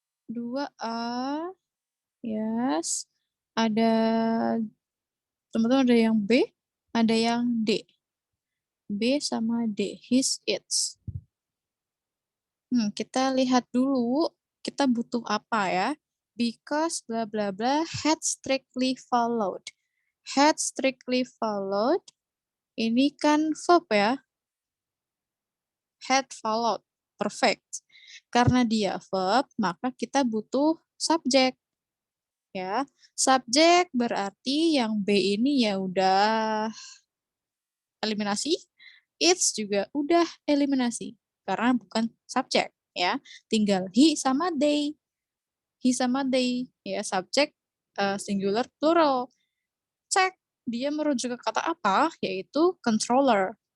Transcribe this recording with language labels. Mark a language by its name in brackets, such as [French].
[Indonesian] 2A. Yes. Ada teman-teman ada yang B, ada yang D. B sama D, his, its. Kita lihat dulu, kita butuh apa ya? [English] Because bla bla bla had strictly followed. Had strictly followed, [Indonesian] ini kan verb ya. [English] Had followed, perfect. [Indonesian] Karena dia verb, maka kita butuh subjek. Ya, subjek berarti yang B ini ya udah eliminasi, it's juga udah eliminasi karena bukan subjek ya. Tinggal he sama they. He sama they ya, subjek singular plural. Cek dia merujuk ke kata apa, yaitu controller.